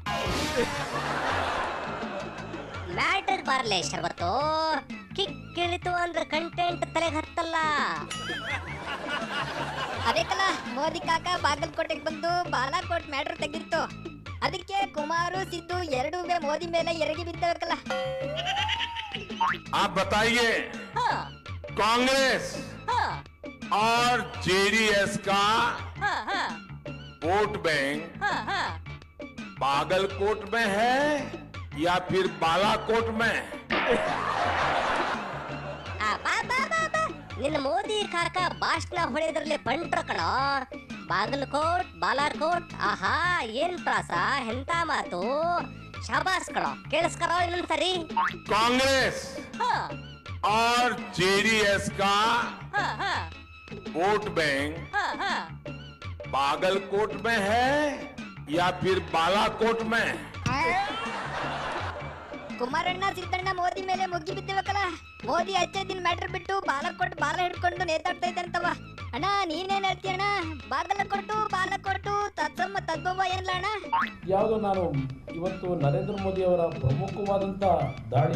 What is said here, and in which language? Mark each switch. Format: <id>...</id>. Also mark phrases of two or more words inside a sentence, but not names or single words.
<kn>ಮ್ಯಾಟರ್ ಬಾರ್ಲೆ ಶರಬತ್ತು, ಕಿಕ್ ಇಳಿತು ಅಂದ್ರೆ ಕಂಟೆಂಟ್ ತಲೆಗೆ ಹತ್ತಲ್ಲ. ಅದಕ್ಕಲ್ಲ ಮೋದಿ ಕಾಕ ಬಾಗಲಕೋಟೆಗೆ ಬಂದು ಬಾಲಾಕೋಟ್ ಮ್ಯಾಟ್ರ್ ತೆಗೆದಿತ್ತು. ಅದಕ್ಕೆ ಕುಮಾರು ಸಿದ್ದು ಎರಡೂ ಮೋದಿ ಮೇಲೆ ಎರಗಿ ಬಿದ್ದಬೇಕಲ್ಲ.</kn> <hi>आप बताइए हाँ, कांग्रेस हाँ, और जेडीएस का हाँ, हाँ, वोट बैंक हाँ, हाँ. बागलकोट में है या फिर बालाकोट में?</hi> <kn>ಬಾ ಬಾ ಬಾ ಬಾ, ನಿನ್ನ ಮೋದಿ ಕಾಕ ಭಾಷಣ ಹೊಡೆದ್ರಲ್ಲಿ ಬಂಟ್ರ ಕಣೋ. ಬಾಗಲಕೋಟ್ ಬಾಲಾಕೋಟ್, ಆಹಾ ಏನ್ ಪ್ರಾಸ, ಎಂತ ಮಾತು, ಶಾಬಾಸ್ ಕಣೋ. ಕೇಳಿಸ್ಕರೋ ಇನ್ನೊಂದ್ಸರಿ.</kn> <hi>कांग्रेस ಹಾ, और जेडीएस का ಹಾ, ಹಾ, वोट बैंक ಹಾ, ಹಾ. बागलकोट में है या फिर बालाकोट में?</hi> <kn>ಕುಮಾರಣ್ಣ ಸಿದ್ದಣ್ಣ ಮೋದಿ ಮೇಲೆ ಮುಗ್ಗಿ ಬಿದ್ದಬೇಕಲ್ಲ. ಮೋದಿ</kn> <hi>अच्छे दिन</hi> <kn>ಮ್ಯಾಟ್ರ್ ಬಿಟ್ಟು ಬಾಲಕೋಟ್ ಬಾಲ ಹಿಡ್ಕೊಂಡು ನೇತಾಡ್ತಾ ಇದ್ದಂತವ. ಅಣ್ಣ ನೀನೇನ್ ಹೇಳ್ತೀಯ ಅಣ್ಣ? ಬಾಲಕೋಟು ತತ್ಸಮ್ಮ ತದ್ಭವ ಏನಿಲ್ಲ ಅಣ್ಣ? ಯಾವುದೋ ನಾನು ಇವತ್ತು ನರೇಂದ್ರ ಮೋದಿ ಅವರ ಪ್ರಮುಖವಾದಂತ ದಾಳಿ</kn>